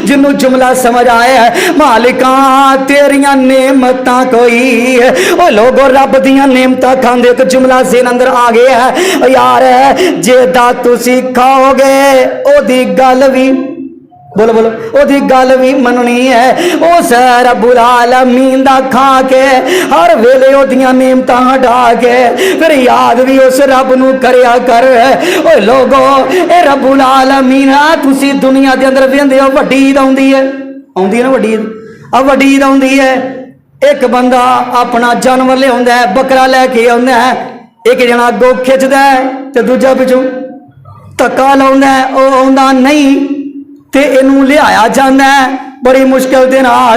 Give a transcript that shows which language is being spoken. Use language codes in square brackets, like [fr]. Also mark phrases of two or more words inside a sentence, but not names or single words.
[pa] جنہوں جملہ سمجھ آیا ہے مالکا تیریاں نعمت کوئی او لوگو رب دیاں نعمت کھاندے، ایک جملہ سے اندر آ گیا ہے یار، جیہدا تسی کھاؤ گے اوہدی گل بھی بولو بولو اوہدی گل بھی منّنی ہے. اس رب العالمین دا کھا کے ہر ویلے اوہدیاں نعمتاں ہٹا کے فیر یاد بھی اس رب نوں کریا کر. او لوگو اے رب العالمین تسی دنیا دے اندر ویکھدے ہو وڈی عید آؤندی ہے نا، وڈی عید آ وڈی عید آؤندی ہے. ایک بندہ اپنا جانور لیاؤندا ہے، بکرا لے کے آؤندا ہے، ایک جنا اگوں کھچدا ہے تے دوجا پچھوں دھکا لاؤندا ہے، او آؤندا نہیں تے اینوں لیایا جاندا ہے بڑی مشکل دے نال.